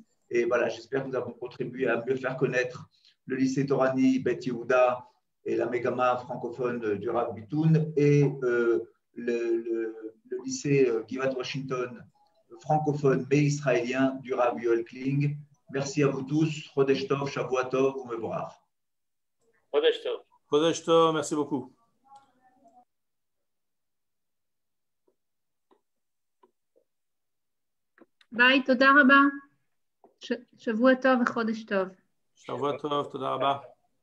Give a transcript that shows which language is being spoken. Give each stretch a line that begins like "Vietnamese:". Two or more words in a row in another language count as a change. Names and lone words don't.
French: Et voilà, j'espère que nous avons contribué à mieux faire connaître le lycée Torani Bet Yehuda et la Mégama francophone du Rav Bitoun et le lycée Givat Washington francophone mais israélien du Rav Yoel Kling. Merci à vous tous.
Hebrew: חודש טוב, שבוע טוב, ומבורך. חודש טוב. חודש טוב,
French: merci beaucoup.
Hebrew: ביי, תודה רבה. שבוע טוב וחודש טוב. שבוע טוב, תודה רבה.